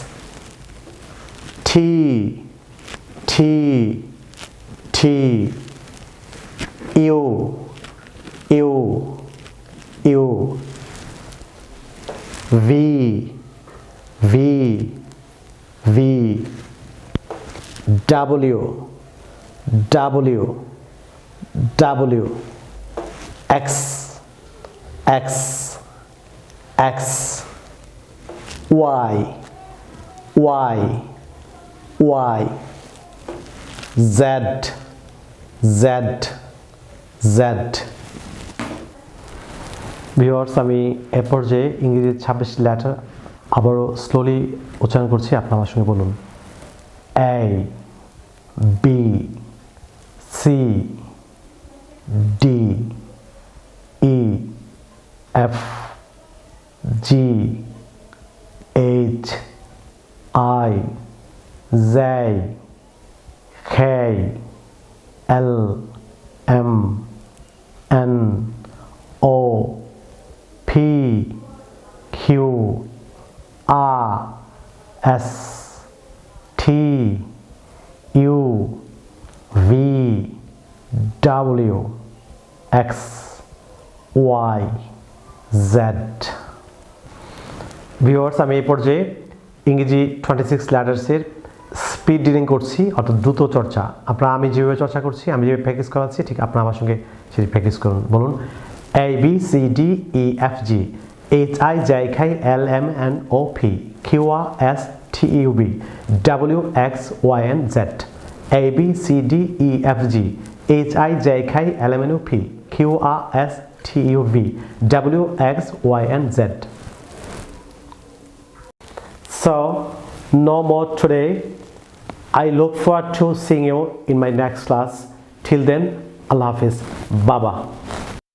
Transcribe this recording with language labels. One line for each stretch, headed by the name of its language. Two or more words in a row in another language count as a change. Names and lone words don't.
English: T U V W X Y Z
Bangla: ভিউয়ার্স, আমি এ পর্যায়ে ইংরেজির 26 লেটার আবারও স্লোলি উচ্চারণ করছি, আপনারা আমার সঙ্গে বলুন।
English: A B C D E F G H I Z K L M N O P Q S T U V W X Y Z।
Bangla: ভিউয়ার্স, আমি এই পর্যায়ে ইংরেজি 26 লেটার্সের
English: speed reading
Bangla: করছি, অর্থাৎ দ্রুত চর্চা। আমি যেভাবে চর্চা করছি, আমি যেভাবে প্র্যাকটিস করাচ্ছি, ঠিক আপনারা আমার সঙ্গে সেটি প্র্যাকটিস করুন।
English: বলুন A B C D E F G H I J K L M N O P Q R S T U V W X Y and Z। A B C D E F G H I J K L M N O P Q R S T U V W X Y and Z। So no more today. I look forward to seeing you in my next class. Till then,
Arabic: Allah Hafiz.
English: Baba.